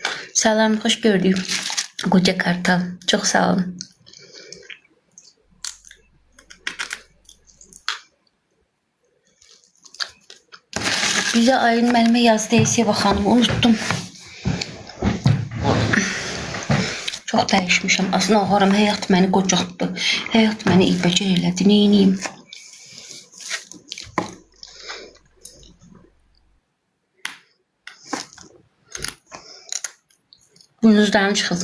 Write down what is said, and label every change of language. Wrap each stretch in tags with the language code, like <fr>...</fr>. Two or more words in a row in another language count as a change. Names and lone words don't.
<tr>Salam, hoş gördük. Koca Kartal. Çok sağ olun.</tr> <az>Bize ayın mənimə yazdı Seva xanım. Unuttum. Çox dəyişmişəm. Aslında ağaram, həyat məni qocaltdı. Həyat məni ilbəcər elədi. Neyniyim? Burnunuzdan çıxın.</az>